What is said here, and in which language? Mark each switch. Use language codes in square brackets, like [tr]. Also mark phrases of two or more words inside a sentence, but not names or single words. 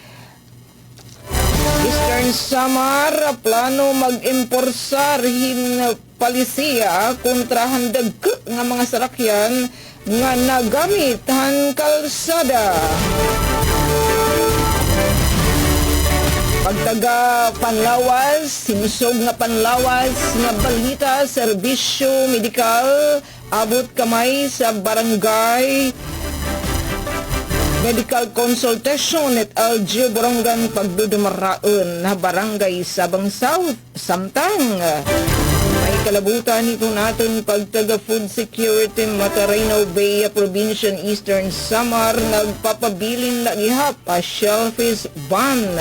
[war] Eastern Samar plano mag-imporsar hin palisiya kontra handag nga mga sarakyan nga nagamit han kalsada. Pagtaga panlawas, simusog nga panlawas nga balita, serbisyo medikal, abot kamay sa barangay, [en] medical consultation [war] at LG Borongan pagdudumaraon na barangay Sabang South. Samtang may kalabutan ito natin pagtaga [en] food security [war] Matarino Bay Provincial Eastern Samar nagpapabilin na ihap a shellfish ban.